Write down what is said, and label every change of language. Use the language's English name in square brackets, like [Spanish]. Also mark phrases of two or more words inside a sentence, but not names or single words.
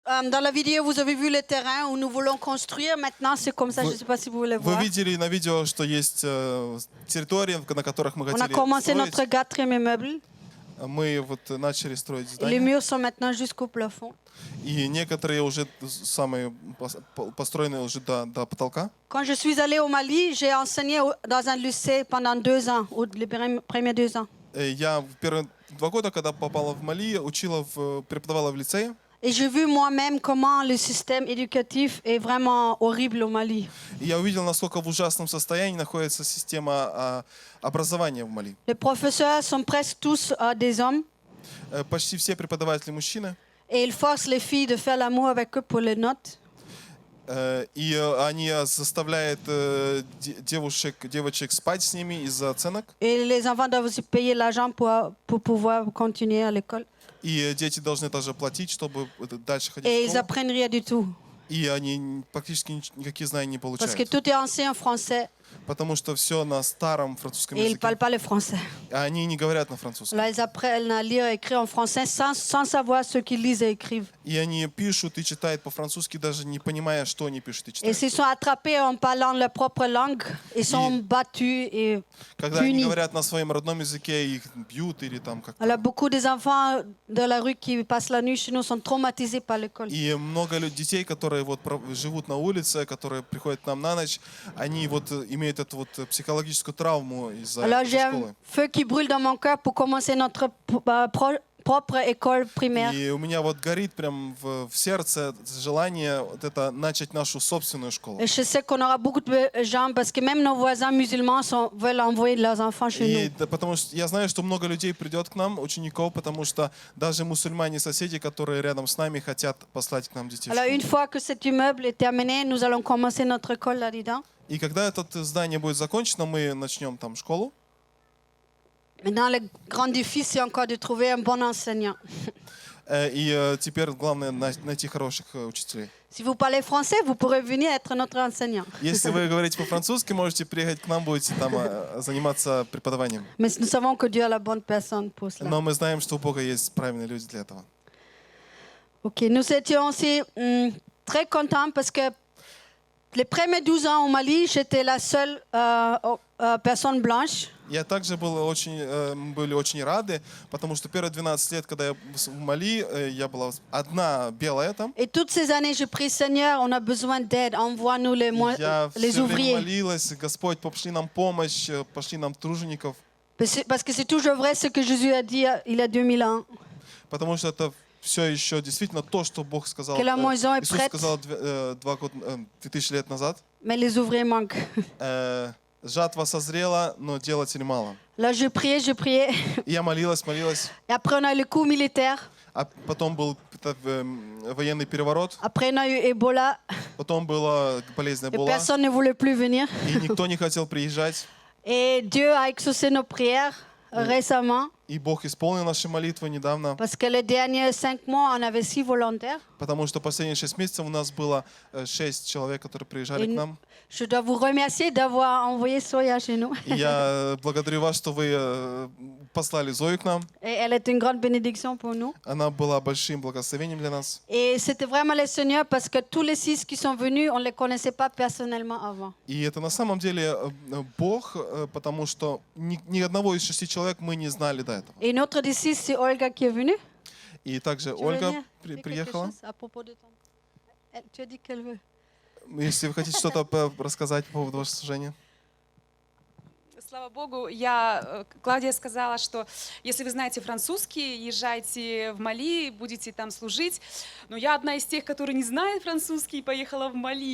[French] Dans la vidéo, vous avez vu le terrain où nous voulons construire. Maintenant, c'est comme ça. Je ne sais pas si vous voulez [Russian] Вы [French] voir. [Russian] видели на видео, что есть территории, на которых мы [French] On a [Russian] хотели [French] commencé notre [Russian] строить. [French] quatrième immeuble. [Russian] Мы вот начали строить [French] Et les [Russian] здание. [French] murs sont maintenant jusqu'au plafond. [Russian] И некоторые уже самые построены уже до потолка. [French] Quand je suis allée au Mali, j'ai enseigné dans un lycée pendant 2 ans, ou les premiers 2 ans. [Russian] Я в первые 2 года, когда попала в Мали, преподавала в лицее. [French] Et j'ai vu moi-même comment le système éducatif est vraiment horrible au Mali. [Russian] И я увидел, насколько в ужасном состоянии находится система образования в Мали. [French] Les professeurs sont presque tous des hommes [Russian] Почти все преподаватели мужчины. [French] et ils forcent les filles de faire l'amour avec eux pour les notes. [Russian] И они заставляют девочек спать с ними из-за оценок. [French] Et les enfants doivent aussi payer l'argent pour pouvoir continuer à l'école. [Russian] И дети должны также платить, чтобы дальше ходить [French] Et [Russian] в [French] ils [Russian] школу. [French] apprennent rien du tout. [Russian] И они практически никакие знания не [French] Parce que [Russian] получают. [French] tout est enseigné en français [Russian] Потому что все на старом французском [French] et ils ne [Russian] языке. [French] parlent pas le français. [Russian] А они не говорят на французском. [French] Là, ils apprennent à lire et écrire en français sans savoir ce qu'ils lisent et écrivent. [Russian] И они пишут и читают по-французски, даже не понимая, что они пишут и [French] Et [Russian] читают. [French] s'ils sont attrapés en parlant leur propre langue, ils sont battus et [Russian] Когда они [French] punis. [Russian] говорят на своем родном языке, их бьют или там как-то. [French] Alors, beaucoup des enfants de la rue qui passent la nuit chez nous sont traumatisés par l'école. [Russian] И много детей, которые вот живут на улице, которые приходят к нам на ночь, они вот имеют эту вот психологическую травму из-за [French] Alors, j'ai un [Russian] школы. [French] feu qui brûle dans mon cœur pour commencer notre propre école primaire. [Russian] И у меня вот горит прям в сердце желание вот это начать нашу собственную школу. [French] Et je sais qu'on aura beaucoup de gens, parce que même nos voisins musulmans veulent envoyer leurs enfants chez [Russian] И [French] nous. [Russian] потому что я знаю, что много людей придет к нам, учеников, потому что даже мусульмане-соседи, которые рядом с нами, хотят послать к нам детей. в [French] Alors, [Russian] школу. [French] une fois que cet immeuble est terminé, nous allons commencer notre école là-dedans. [Russian] И когда это здание будет закончено, мы начнем там школу. [French] Maintenant, le grand défi, c'est encore de trouver un bon enseignant. [Russian] И теперь главное найти хороших учителей. [French] Si vous parlez français, vous pourrez venir être notre enseignant. [Russian] Если вы говорите по-французски, можете приехать к нам, будете там заниматься преподаванием. [French] Mais nous savons que Dieu a la bonne personne pour cela. [Russian] Но мы знаем, что у Бога есть правильные люди для этого. [French] Ok, nous étions aussi très contents parce que les premiers 12 ans au Mali, j'étais la seule personne blanche. [Russian] Я также были очень рады, потому что первые 12 лет, когда я в Мали, я была одна белая там. [French] Et toutes ces années, je prie, Seigneur, on a besoin d'aide, envoie-nous [Russian] Я [French] les [Russian] все время [French] ouvriers. [Russian] молилась, Господь, пошли нам помощь, пошли нам тружеников, [French] Parce que c'est toujours vrai ce que Jésus a dit il y a 2000 ans. [Russian] потому что это все еще действительно то, что Бог сказал. [French] Que la moisson est [Russian] Иисус [French] prête. [Russian] сказал 2000 лет назад. [French] Mais les ouvriers manquent. [Russian] Жатва созрела, но делателей мало. [French] Là, je priais. [Russian] И я молилась. [French] Et après, on a eu le coup militaire. [Russian] А потом был военный переворот, [French] Après, on a eu Ebola. [Russian] потом была болезнь [French] Et [Russian] Эбола, [French] personne ne voulait plus venir. [Russian] и никто не хотел приезжать. [French] Et Dieu a exaucé nos prières récemment. [Russian] И Бог исполнил наши молитвы недавно, [French] Parce que les derniers 5 mois, on avait 6 volontaires. [Russian] потому что последние 6 месяцев у нас было 6 человек, которые приезжали к нам. [French] Je dois vous remercier d'avoir envoyé Soya chez nous. [Russian] И я благодарю вас, что вы послали Зою к нам. [French] Et elle est une grande bénédiction pour nous. [Russian] Она была большим благословением для нас. [French] Et c'était vraiment le Seigneur parce que tous les 6 qui sont venus, on ne les connaissait pas personnellement avant. [Russian] И это на самом деле Бог, потому что ни одного из 6 человек мы не знали до этого. [French] Et une autre des 6, c'est Olga qui est venue. [Russian] И также [French] Tu veux [Russian] Ольга [French] venir dire quelque [Russian] приехала. [French] chose à propos de ton... Tu as dit qu'elle veut. [Russian] Если вы хотите что-то рассказать по поводу вашего служения. Слава Богу, Клавдия сказала, что если вы знаете французский, езжайте в Мали, будете там служить. Но я одна из тех, которые не знает французский, поехала в Мали.